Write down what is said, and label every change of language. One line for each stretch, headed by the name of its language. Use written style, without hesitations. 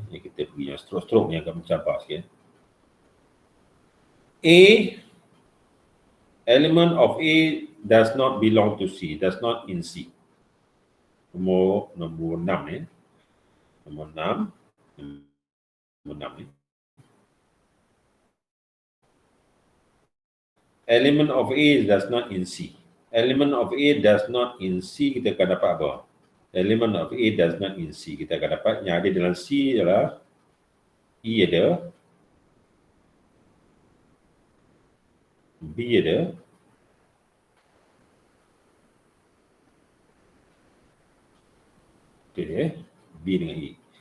Malay: Yang kita pergi yang stroke-stroke yang agak mencabar sikit.
English: A, element of A does not belong to C, does not in C.
Malay: Nombor 6 ya. Nombor 6. Nombor 6 ya.
English: Element of A does not in C. Element of A does not in C,
Malay: kita akan dapat apa?
English: Element of A does not in C,
Malay: kita akan dapat yang ada dalam C adalah E ada, B ada, itu dia, B dengan E.